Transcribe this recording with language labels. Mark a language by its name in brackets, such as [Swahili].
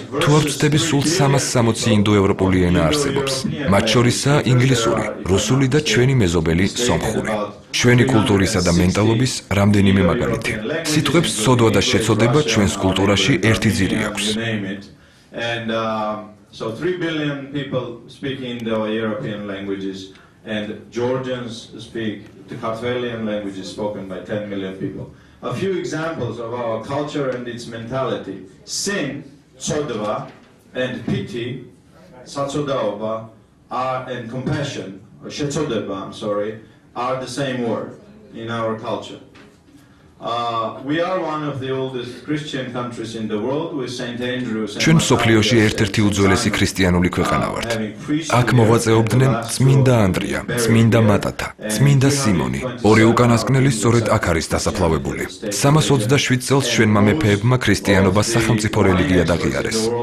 [Georgian] თუ არ ვწდები, სულ 360 ინდოევროპული ენა არსებობს. მათ შორისაა ინგლისური, რუსული და ჩვენი მეზობელი სომხური. ჩვენი კულტურისა და მენტალობის რამდენიმე მაგალითი. სიტყვებს ცოდვა და შეცოდება ჩვენს კულტურაში ერთი ძირი აქვს. [English] And so 3 billion people speak Indo-European languages, and Georgians speak the Kartvelian languages spoken by 10 million people. A few examples of our culture and its mentality: sin, tsodva, and pity, satsodaoba, and compassion, or shetsodeba, I'm sorry, are the same word in our culture. We are one of the oldest Christian countries in the world with St. Andrews. [Georgian] ჩვენ მსოფლიოში ერთ-ერთი უძველესი ქრისტიანული ქვეყანა ვართ. აქ მოღვაწეობდნენ წმინდა ანდრია, წმინდა მატათა, წმინდა სიმონი. ორი უკანასკნელი სწორედ აქ არის დასაფლავებული. 327 წელს ჩვენმა მეფეებმა ქრისტიანობა სახელმწიფო რელიგიად აღიარეს.